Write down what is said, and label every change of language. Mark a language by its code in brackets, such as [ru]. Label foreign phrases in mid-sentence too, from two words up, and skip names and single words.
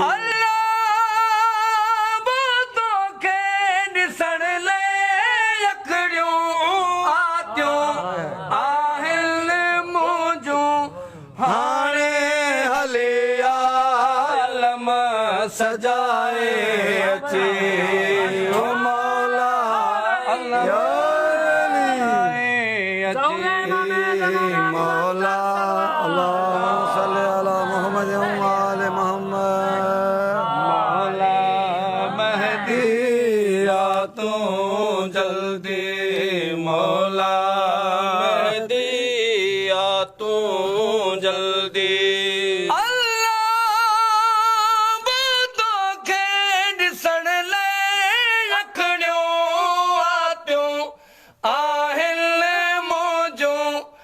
[sd] الله، بو توکي ڏسڻ لاءِ اکڙيون آتيون آهن منهنجون. هاڻي هلي آ، عالم سجائي. اچي، او مولا، [ar] يا علي. [sd] اچي، مولا، [ar] اللهم صل على محمد وعلى آل محمد. [sd] مولا مهدي، آ تو جلدي، مولا مهدي، آ تون جلدي. الله به توکي ڏسڻ لاءِ اکڙيون آتيون آهن منهنجون.